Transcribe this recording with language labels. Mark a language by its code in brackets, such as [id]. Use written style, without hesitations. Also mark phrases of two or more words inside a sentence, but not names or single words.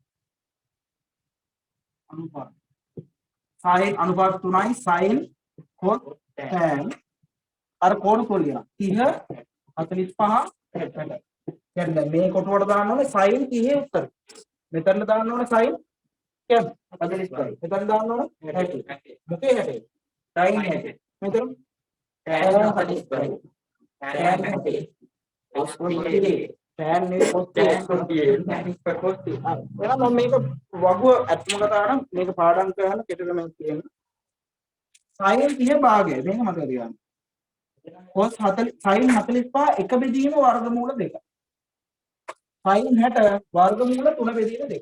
[si] sin අනුපාත 3යි sin cos tan අර කෝණ කොලියන 30 45 60. කියන්නේ මේ කොටුවට දාන්න ඕනේ sin 30 උත්තර. මෙතන දාන්න ඕනේ sin කියන්නේ 45. මෙතන දාන්න ඕනේ 60. මොකේ 60? sin 60. මෙතන tan 45. tan 60. cos 30. tan නේ cos 30. එහෙනම් මම මේක වගුව ඇත්තම කතාව නම් මේක පාඩම් කරන කෙටක මම කියන්නේ sin 30 භාගය මේක මතක තියාගන්න. cos 40 sin 45 එක බෙදීම වර්ගමූල 2. sin 60 වර්ගමූල 3 බෙදීම 2.